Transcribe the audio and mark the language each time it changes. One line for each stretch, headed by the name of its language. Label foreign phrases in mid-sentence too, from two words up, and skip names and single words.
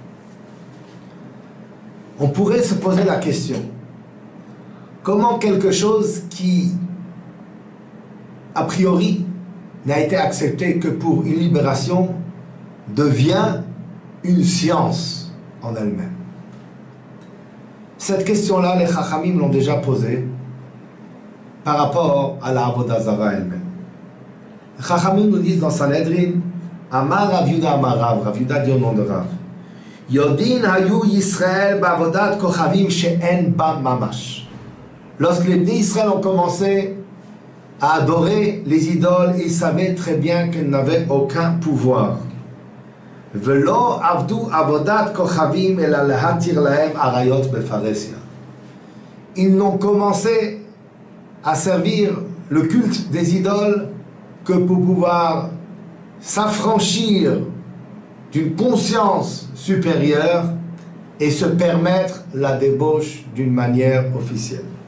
French: On pourrait se poser la question, comment quelque chose qui, a priori, n'a été accepté que pour une libération, devient une science en elle-même? Cette question-là, les Chachamim l'ont déjà posée par rapport à la
Hebrew: עבודה זרה
French: elle-même. Les Chachamim nous disent dans Sanhedrin,
Hebrew: אמר רב יהודה אמר רב,
French: Rav Yuda dit au nom de Rav,
Hebrew: יודעין היו ישראל בעבודת כוכבים שאין בה ממש.
French: Lorsque les
Hebrew: בני ישראל
French: ont commencé à adorer les idoles, ils savaient très bien qu'elles n'avaient aucun pouvoir.
Hebrew: ולא עבדו עבודת כוכבים אלא להתיר להם עריות בפרהסיא.
French: Ils n'ont commencé à servir le culte des idoles que pour pouvoir s'affranchir d'une conscience supérieure et se permettre la débauche d'une manière officielle.